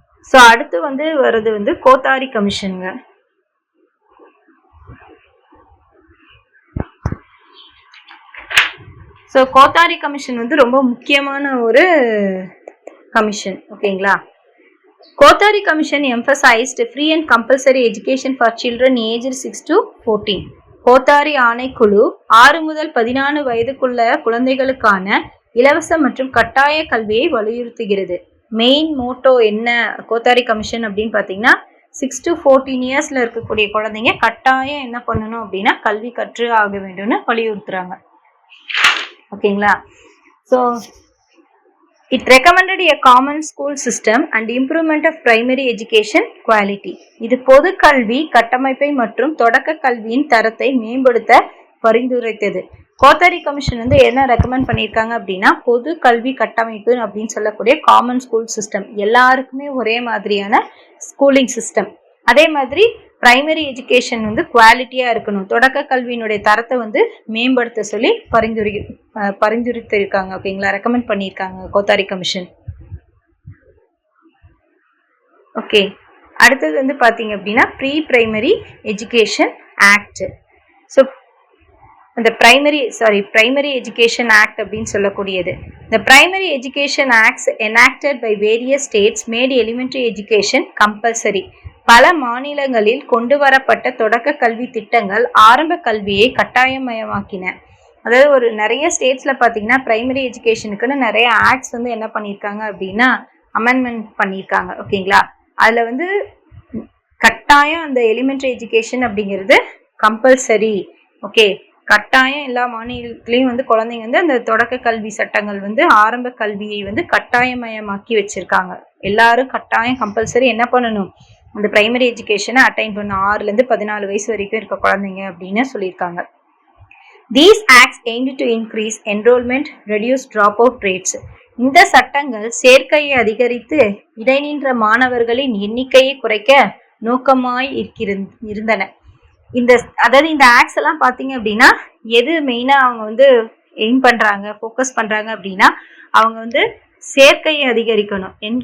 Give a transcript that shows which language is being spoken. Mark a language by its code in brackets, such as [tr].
[ta] So அடுத்து வந்து வர்றது வந்து கோத்தாரி கமிஷனுங்க. ஸோ கோத்தாரி கமிஷன் வந்து ரொம்ப முக்கியமான ஒரு கமிஷன். ஓகேங்களா? [en] Kothari commission emphasized free and compulsory education for children aged 6 to 14. [ta] Kothari ஆணைக்குழு 6 முதல் 14 வயதுக்குள்ள குழந்தைகளுக்கான இலவச மற்றும் கட்டாய கல்வியை வலியுறுத்துகிறது. மெயின் மோட்டோ என்ன கோத்தாரி கமிஷன் அப்படின்னு பார்த்தீங்கன்னா 6 to 14 இயர்ஸ்ல இருக்கக்கூடிய குழந்தைங்க கட்டாயம் என்ன பண்ணணும் அப்படின்னா கல்வி கற்று ஆக வேண்டும்னு வலியுறுத்துறாங்க. ஓகேங்களா? [en] So it recommended a common school system and improvement of primary education quality. [ta] இது பொது கல்வி கட்டமைப்பை மற்றும் தொடக்க கல்வியின் தரத்தை மேம்படுத்த பரிந்துரைத்தது. கோத்தாரி கமிஷன் வந்து என்ன ரெக்கமெண்ட் பண்ணியிருக்காங்க அப்படின்னா பொது கல்வி கட்டமைப்பு அப்படின்னு சொல்லக்கூடிய காமன் ஸ்கூல் சிஸ்டம், எல்லாருக்குமே ஒரே மாதிரியான ஸ்கூலிங் சிஸ்டம். அதே மாதிரி பிரைமரி எஜுகேஷன் வந்து குவாலிட்டியாக இருக்கணும், தொடக்க கல்வியினுடைய தரத்தை வந்து மேம்படுத்த சொல்லி பரிந்துரைத்திருக்காங்க. ஓகேங்களா? ரெக்கமெண்ட் பண்ணியிருக்காங்க கோத்தாரி கமிஷன். ஓகே, அடுத்தது வந்து பார்த்தீங்க அப்படின்னா pre primary education act. So இந்த பிரைமரி எஜுகேஷன் ஆக்ட் அப்படின்னு சொல்லக்கூடியது. [en] The Primary Education Acts enacted by various states made elementary education compulsory. [ta] பல மாநிலங்களில் கொண்டு வரப்பட்ட தொடக்க கல்வி திட்டங்கள் ஆரம்ப கல்வியை கட்டாயமயமாக்கின. அதாவது ஒரு நிறைய ஸ்டேட்ஸ்ல பார்த்தீங்கன்னா பிரைமரி எஜுகேஷனுக்குன்னு நிறைய ஆக்ட்ஸ் வந்து என்ன பண்ணியிருக்காங்க அப்படின்னா அமெண்ட்மெண்ட் பண்ணியிருக்காங்க. ஓகேங்களா? அதில் வந்து கட்டாயம் அந்த எலிமெண்ட்ரி எஜுகேஷன் அப்படிங்கிறது கம்பல்சரி. ஓகே, கட்டாயம் எல்லா மாநிலத்திலையும் வந்து குழந்தைங்க வந்து அந்த தொடக்க கல்வி சட்டங்கள் வந்து ஆரம்ப கல்வியை வந்து கட்டாயமயமாக்கி வச்சிருக்காங்க. எல்லாரும் கட்டாயம் கம்பல்சரி என்ன பண்ணணும், அந்த பிரைமரி எஜுகேஷனை அட்டைன் பண்ணணும். 6லேருந்து 14 வயசு வரைக்கும் இருக்க குழந்தைங்க அப்படின்னு சொல்லியிருக்காங்க. [en] These acts aimed to increase enrollment, reduce dropout rates. [ta] இந்த சட்டங்கள் சேர்க்கையை அதிகரித்து இடைநின்ற மாணவர்களின் எண்ணிக்கையை குறைக்க நோக்கமாய் இருந்தன. அதாவது இந்த ஆக்ட்ஸ் எல்லாம் பார்த்தீங்க அப்படின்னா எது மெயினாக அவங்க வந்து எய்ம் பண்ணுறாங்க, ஃபோக்கஸ் பண்ணுறாங்க அப்படின்னா அவங்க வந்து சேர்க்கையை அதிகரிக்கணும்.